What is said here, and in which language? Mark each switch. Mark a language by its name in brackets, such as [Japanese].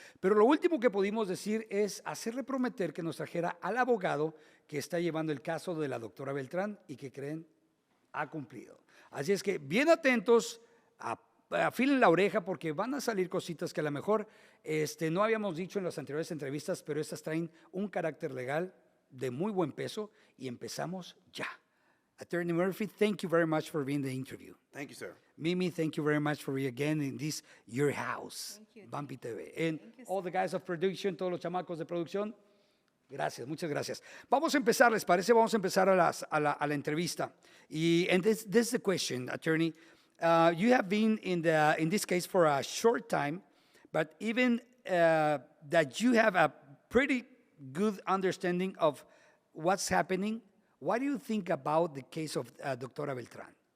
[Spanish] Pero lo último que pudimos decir es hacerle prometer que nos trajera al abogado que está llevando el caso de la doctora Beltrán y que creen ha cumplido. Así es que bien atentos, afilen la oreja porque van a salir cositas que a lo mejor no habíamos dicho en las anteriores entrevistas, pero estas traen un carácter legal de muy buen peso y empezamos ya. [English] Attorney Murphy, thank you very much for being the interview. Thank you, sir. Mimi, thank you very much for being again in this your house, Bumpy TV. And all the guys of production, [Spanish] todos los chamacos de producción, gracias, muchas gracias. Vamos a empezar, ¿les parece? Vamos a empezar a la entrevista. [English] And this is the question, attorney. You have been in this case for a short time, but even that you have a pretty good understanding of what's happening, what do you think about the case of Doctora Beltrán?